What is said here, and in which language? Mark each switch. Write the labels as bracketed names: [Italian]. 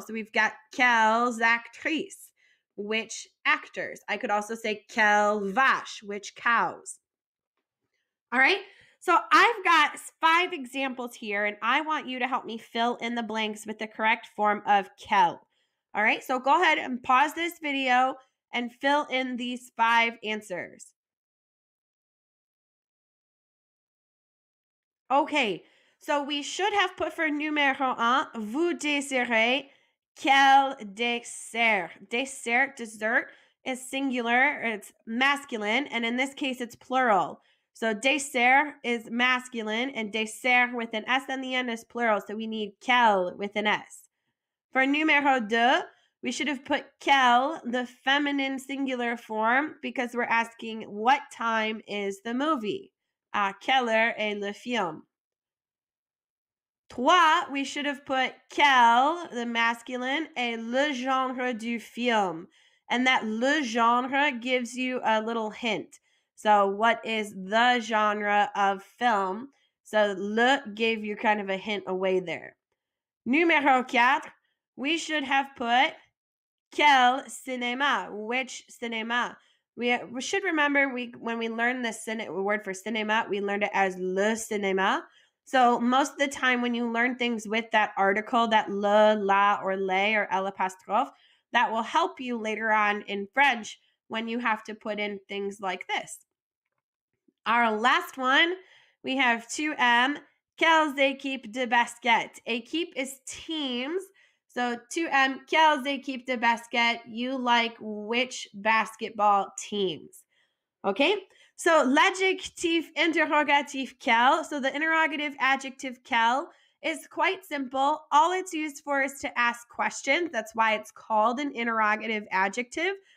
[English] So we've got [French] quelles actrices, [English] which actors. I could also say [French] quelle vache, [English] which cows. All right. So I've got 5 examples here, and I want you to help me fill in the blanks with the correct form of quel. All right, so go ahead and pause this video and fill in these 5 answers. Okay, so we should have put for numéro 1, [French] vous désirez quel dessert? [English] Dessert, dessert is singular, it's masculine, and in this case, it's plural. So dessert is masculine, and dessert with an S on the end is plural, so we need quel with an S. For numéro 2, we should have put quel, the feminine singular form, because we're asking what time is the movie? [French] À quelle heure est le film? [English] 3, we should have put quel, the masculine, [French] et le genre du film. [English] And that le genre gives you a little hint. So, what is the genre of film? So, le gave you kind of a hint away there. Numéro 4, we should have put [French] quel cinéma, [English] which cinéma. We should remember when we learned the word for cinéma, we learned it as le cinéma. So most of the time when you learn things with that article, that le, la, or les, or l'apostrophe, that will help you later on in French when you have to put in things like this. Our last one, we have 2M, [French] quelles équipes de basket? [English] Équipe is teams. So 2M, [French] quelles équipes de basket? [English] You like which basketball teams? Okay, so [French] l'adjectif interrogatif quel, [English] so the interrogative adjective quel is quite simple. All it's used for is to ask questions. That's why it's called an interrogative adjective.